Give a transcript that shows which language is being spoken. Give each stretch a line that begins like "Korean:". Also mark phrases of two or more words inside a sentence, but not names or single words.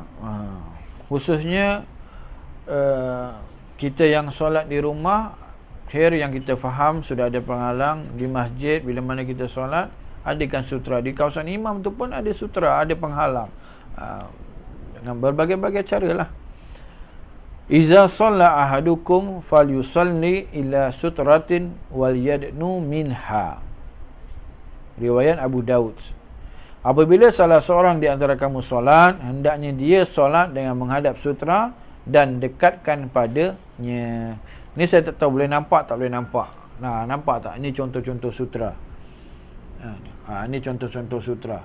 Malay: Khususnya kita yang solat di rumah, yang kita faham sudah ada penghalang. Di masjid bila mana kita solat, adakan sutra. Di kawasan imam tu pun ada sutra, ada penghalang, dengan berbagai-bagai cara lah.
Arabic: إذا صلى أحدكم فليصل إلى سترة وليدن منها.
Malay: Riwayat Abu Daud. Apabila salah seorang di antara kamu solat, hendaknya dia solat dengan menghadap sutra dan dekatkan padanya. Ni saya tak tahu boleh nampak tak boleh nampak. Nah, nampak tak? Ini contoh-contoh sutra. Ini contoh-contoh sutra.